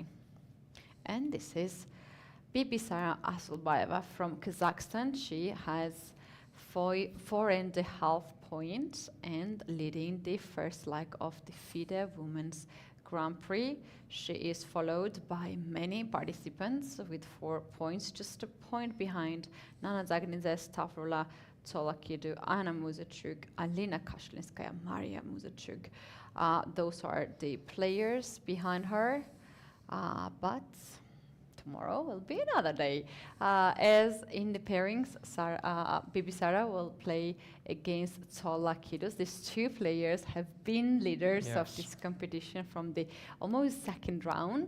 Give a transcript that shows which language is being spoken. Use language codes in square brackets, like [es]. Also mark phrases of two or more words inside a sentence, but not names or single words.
[en] And this is Bibisara Assaubayeva from Kazakhstan. She has 4.5 points and leading the first leg of the FIDE Women's Grand Prix. She is followed by many participants with 4 points, just a point behind Dzagnidze, Stavroula Tsolakidou, Mariya Muzychuk, Alina Kashlinskaya, Mariya Muzychuk. Those are the players behind her, but tomorrow will be another day. As in the pairings, Bibisara will play against Tsolakidou. These two players have been leaders of this competition from the almost second round.